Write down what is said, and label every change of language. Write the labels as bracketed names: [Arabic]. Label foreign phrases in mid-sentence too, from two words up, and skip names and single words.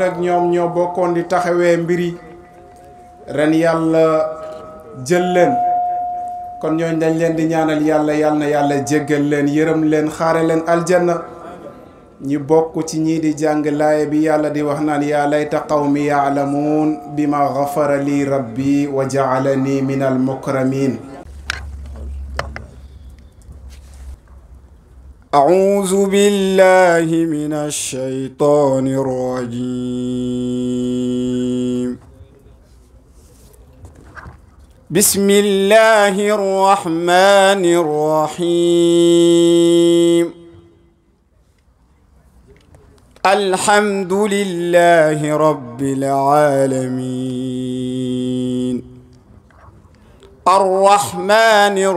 [Wolof] nag ñoom ñoo bokkoon di taxawee mbiri ren yàlla jël leen kon ñooñ dañ leen di ñaanal yàlla na yàlla jéggal leen yërëm leen xaare leen aljanna ñi bokk ci ñii di jàng laaya bi yàlla di wax naan [Arabic] يا ليت قومي يعلمون بما غفر لي ربي وجعلني من المكرمين أعوذ بالله من الشيطان الرجيم بسم الله الرحمن الرحيم الحمد لله رب العالمين الرحمن